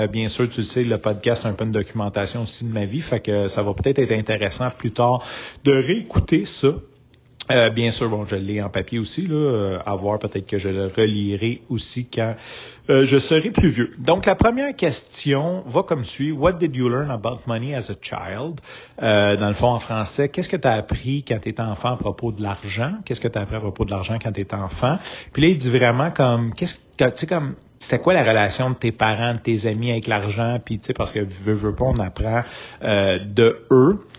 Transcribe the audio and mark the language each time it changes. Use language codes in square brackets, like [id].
[fr] Bien sûr, tu le sais, le podcast, c'est un peu une documentation aussi de ma vie, fait que ça va peut-être être intéressant plus tard de réécouter ça. Bien sûr, bon, je l'ai en papier aussi, là, à voir, peut-être que je le relirai aussi quand je serai plus vieux. Donc, la première question va comme suit. [en] What did you learn about money as a child? [fr] Dans le fond, en français, qu'est-ce que tu as appris quand tu étais enfant à propos de l'argent? Qu'est-ce que tu as appris à propos de l'argent quand tu étais enfant? Puis là, il dit vraiment comme, c'était quoi la relation de tes parents, de tes amis avec l'argent, puis tu sais, parce que veux pas, on apprend de eux.